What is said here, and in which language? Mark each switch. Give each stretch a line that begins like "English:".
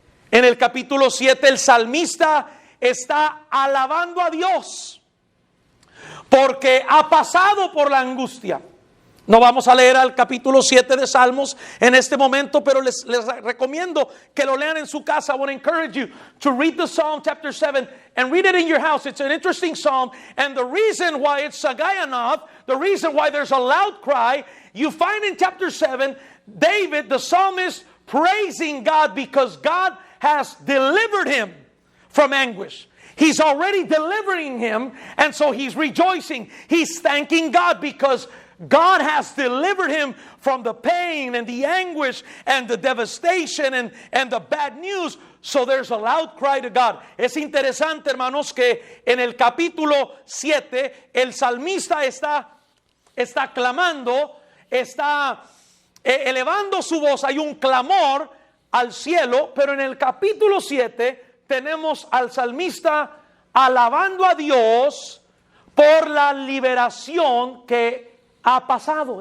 Spanish: En el capítulo 7, el salmista está alabando a Dios porque ha pasado por la angustia. No vamos a leer al capítulo 7 de Salmos en este momento, pero les recomiendo que lo lean en su casa.
English: I want to encourage you to read the Psalm chapter 7 and read it in your house. It's an interesting psalm, and the reason why it's Sagayonoth, the reason why there's a loud cry, you find in chapter 7, David, the psalmist, praising God because God has delivered him from anguish. He's already delivering him, and so he's rejoicing. He's thanking God because God has delivered him from the pain and the anguish and the devastation and the bad news. So there's a loud cry to God.
Spanish: Es interesante, hermanos, que en el capítulo 7 el salmista está clamando, está elevando su voz. Hay un clamor al cielo, pero en el capítulo 7 tenemos al salmista alabando a Dios por la liberación que ha pasado.